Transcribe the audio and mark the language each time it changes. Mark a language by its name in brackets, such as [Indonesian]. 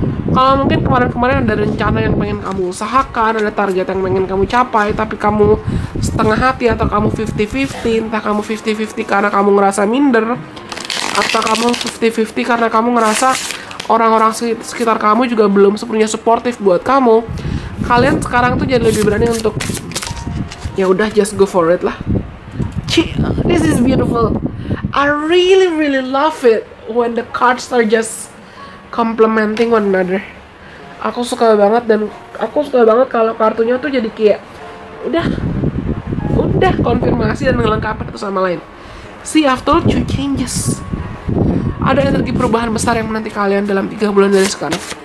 [Indonesian] Kalau mungkin kemarin-kemarin ada rencana yang pengen kamu usahakan, ada target yang pengen kamu capai, tapi kamu setengah hati atau kamu 50-50, entah kamu 50-50 karena kamu ngerasa minder, atau kamu 50-50 karena kamu ngerasa orang-orang sekitar kamu juga belum sepenuhnya suportif buat kamu. Kalian sekarang tuh jadi lebih berani untuk ya udah, [English] just go for it [Indonesian] lah. [English] This is beautiful. I really love it when the cards are just complementing one another. [Indonesian] Aku suka banget, dan aku suka banget kalau kartunya tuh jadi kayak udah konfirmasi dan melengkapi satu sama lain. [English] See, after 2 changes, [Indonesian] ada energi perubahan besar yang menanti kalian dalam 3 bulan dari sekarang.